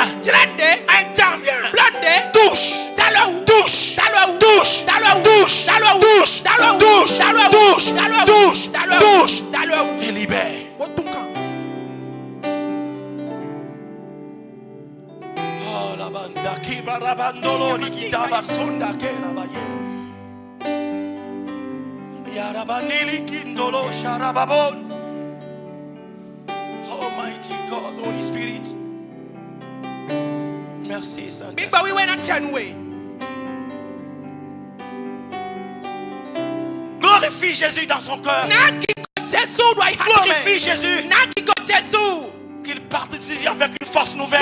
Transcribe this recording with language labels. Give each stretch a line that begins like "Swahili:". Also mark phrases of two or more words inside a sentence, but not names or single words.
French: Interviens. Touche. Touche. Touche. Touche. Touche. Touche. Touche. Touche. Et libère. Oh la banda qui barabandolo likidaba sonda kerabaye. Yarabanili kindolo sharababon.
English: Almighty God, Holy Spirit.
French: Merci, Saint-Esprit. Glorifie Jésus dans son cœur. Glorifie Jésus. Qu'il parte d'ici avec une force nouvelle.